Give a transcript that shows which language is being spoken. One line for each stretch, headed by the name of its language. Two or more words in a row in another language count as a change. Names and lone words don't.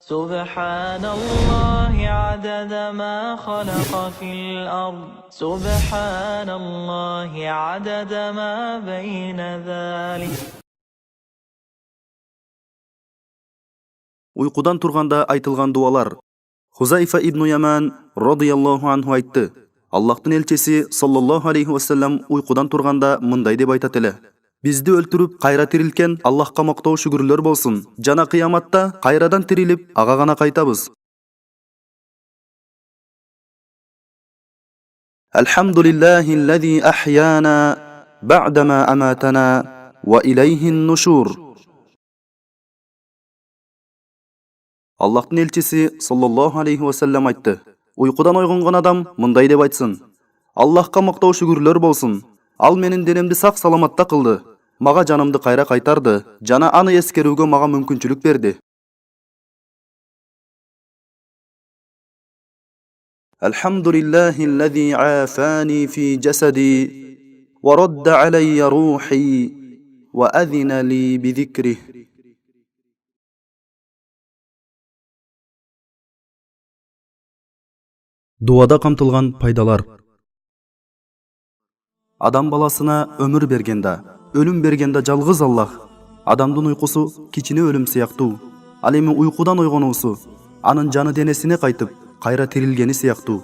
Arabic: سبحان الله عدد ما خلق في الأرض سبحان الله عدد ما بين ذلك.
Kyrgyz: Уйкудан турганда айтылган дуалар. Хузайфа ибн Яман
Arabic: رضي الله عنه
Kyrgyz: айтты. Аллахтын элчиси
Arabic: صلى الله عليه وسلم
Kyrgyz: уйкудан турганда мындай деп айтат эле. Бизди өлтүрүп кайра тирилген Аллахка мактоо шүгүрлөр болсун. Жана кыяматта кайрадан тирилип ага гана кайтабыз.
Arabic: الحمد لله الذي أحيانا بعد ما أماتنا وإليه النشور.
Kyrgyz: Аллахтын элчиси
Arabic: صلى الله عليه وسلم
Kyrgyz: айтты. Уйкудан ойгонгон адам мындай деп айтсын. Аллахка мактоо шүгүрлөр болсун. Ал менин денемди сак саламатта кылды. Мага жанымды кайра кайтарды. Жана аны эскерүүгө мага мүмкүнчүлүк берди.
Arabic: الحمد لله الذي عافاني في جسدي ورد علي روحي وأذن لي بذكري.
Kyrgyz: Дуада камтылган пайдалар. Адам баласына өмүр бергенде, өлүм бергенде жалгыз Аллах. Адамдын уйкусу кичине өлүм сыяктуу. Ал эми уйкудан ойгонуусу, анын жаны денесине кайтып, кайра тирилгени сыяктуу.